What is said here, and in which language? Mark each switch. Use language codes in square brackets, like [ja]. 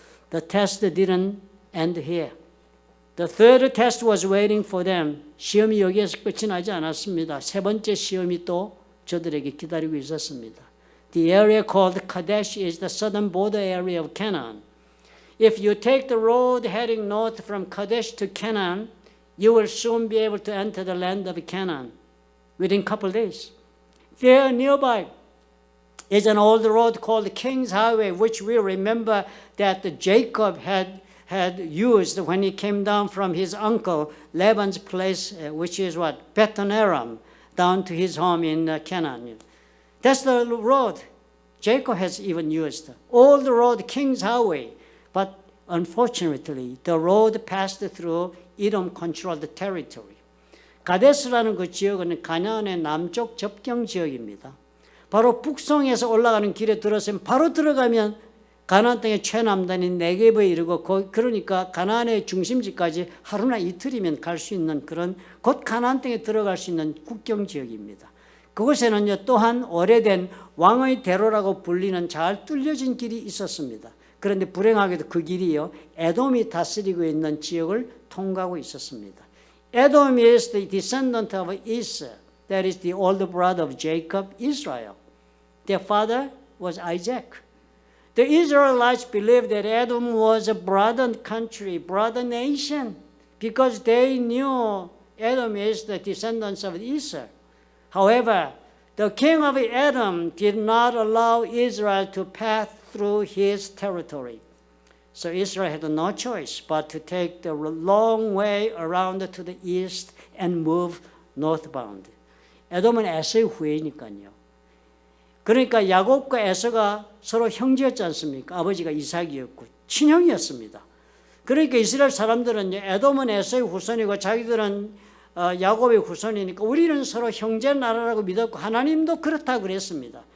[en] The test didn't end here. The third test was waiting for them. [ko] 시험이 여기에서 끝이 나지 않았습니다. 세 번째 시험이 또 저들에게 기다리고 있었습니다. [en] The area called Kadesh is the southern border area of Canaan. If you take the road heading north from Kadesh to Canaan, you will soon be able to enter the land of Canaan within a couple of days. There nearby is an old road called King's Highway, which we remember that Jacob had used when he came down from his uncle Laban's place, which is what? Bethlehem Aram, down to his home in Canaan. That's the road Jacob has even used. Old road, King's Highway. But unfortunately, the road passed through Edom-controlled territory. [ko] 가데스라는 그 지역은 가나안의 남쪽 접경 지역입니다. 바로 북성에서 올라가는 길에 들어서면 바로 들어가면 가나안 땅의 최남단인 네게브에 이르고 그러니까 가나안의 중심지까지 하루나 이틀이면 갈 수 있는 그런 곧 가나안 땅에 들어갈 수 있는 국경 지역입니다. 그곳에는요 또한 오래된 왕의 대로라고 불리는 잘 뚫려진 길이 있었습니다. 그런데 불행하게도 그 길이요 에돔이 다스리고 있는 지역을 통과하고 있었습니다. [en] Edom is the descendant of Esau, that is the older brother of Jacob, Israel. Their father was Isaac. The Israelites believed that Edom was a brother country, brother nation, because they knew Edom is the descendants of Esau. However, the king of Edom did not allow Israel to pass through his territory. So Israel had no choice but to take the long way around to the east and move northbound. [ko] 에돔은 에서의 후예니까요. 그러니까 야곱과 에서가 서로 형제였지 않습니까? 아버지가 이삭이었고 친형이었습니다. 그러니까 이스라엘 사람들은 에돔은 에서의 후손이고 자기들은 야곱의 후손이니까 우리는 서로 형제 나라라고 믿었고 하나님도 그렇다고 그랬습니다.